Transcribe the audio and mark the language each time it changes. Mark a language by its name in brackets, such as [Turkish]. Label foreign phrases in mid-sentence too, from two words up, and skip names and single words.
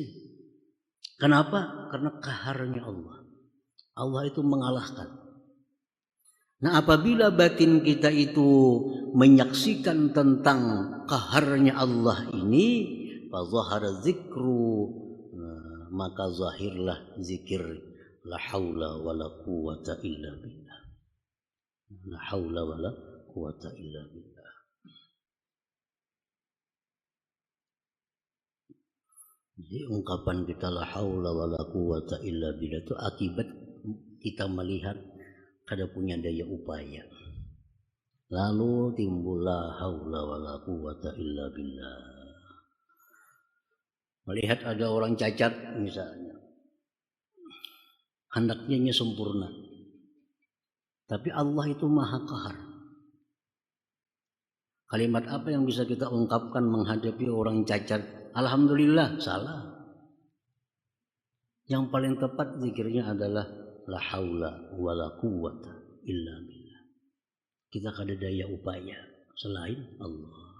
[Indonesian] Kenapa? Karena qaharnya Allah. Allah itu mengalahkan. Nah, apabila batin kita itu menyaksikan tentang qaharnya Allah ini, [Arabic] فظهر ذكر, [Indonesian] maka zahirlah zikir [Arabic] لا حول ولا قوة إلا بالله. لا حول ولا قوة إلا بالله. [Indonesian] Jadi ungkapan kita [Arabic] لا حول ولا قوة إلا بالله [Indonesian] itu akibat kita melihat kada punya daya upaya. Lalu timbul [Arabic] لا حول ولا قوة إلا بالله. [Indonesian] Melihat ada orang cacat misalnya, hendaknya sempurna, tapi Allah itu maha qahar. Kalimat apa yang bisa kita ungkapkan menghadapi orang cacat? Alhamdulillah, salah. Yang paling tepat zikirnya adalah [Arabic] لا حول ولا قوة إلا بالله. [Indonesian] Kita kada daya upaya selain Allah.